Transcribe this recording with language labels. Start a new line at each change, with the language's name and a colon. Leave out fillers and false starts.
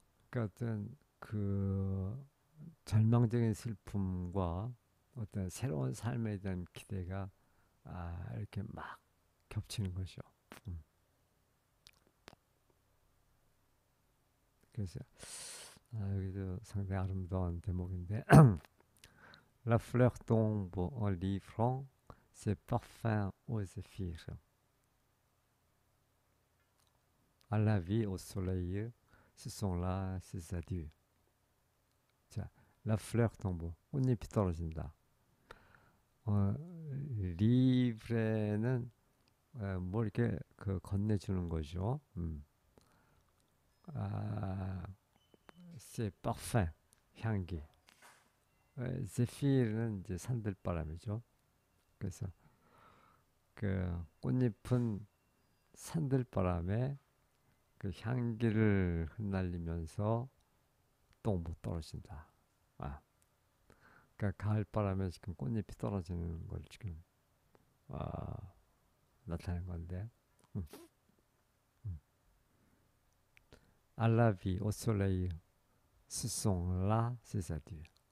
Korean: 그러니까 어떤 그 절망적인 슬픔과 어떤 새로운 삶에 대한 기대가 이렇게 막 겹치는 거죠. 음. 그래서 여기도 상당히 아름다운 대목인데
French: La fleur tombe en livrant ses parfums aux zéphyrs, à la vie, au soleil, ce sont là ses adieux.
Korean: 자,
French: La fleur tombe,
Korean: 꽃잎이 떨어진다. 어, 리브레는 뭘 이렇게 그 건네주는 거죠. 아,
French: c'est parfum,
Korean: 향기. 제피르는 이제 산들바람이죠. 그래서 그 꽃잎은 산들바람에 그 향기를 흩날리면서 또 못 떨어진다. 아, 그러니까 가을바람에 지금 꽃잎이 떨어지는 걸 지금 아, 나타낸 건데. 음, 음.
French: À la vie, au soleil, ce sont là ses adieux.